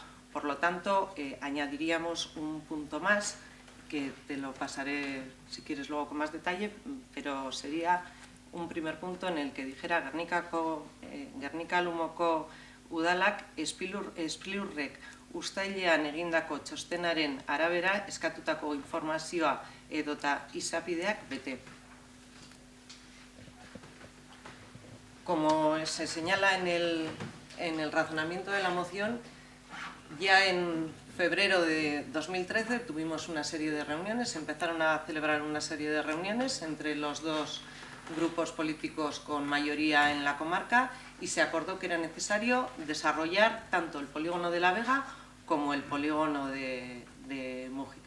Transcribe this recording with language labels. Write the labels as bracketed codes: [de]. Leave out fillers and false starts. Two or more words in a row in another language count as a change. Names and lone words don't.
[es] Por lo tanto, añadiríamos un punto más, que te lo pasaré si quieres luego con más detalle, pero sería un primer punto en el que dijera [eu] Gernika Lumoko udalak Sprilurrek uztailean egindako txostenaren arabera eskatutako informazioa edota izapideak bete. [es] Como se señala en el razonamiento de la moción, ya en febrero de 2013 tuvimos una serie de reuniones, se empezaron a celebrar una serie de reuniones entre los dos grupos políticos con mayoría en la comarca y se acordó que era necesario desarrollar tanto el polígono de la Vega como el polígono de Mújica.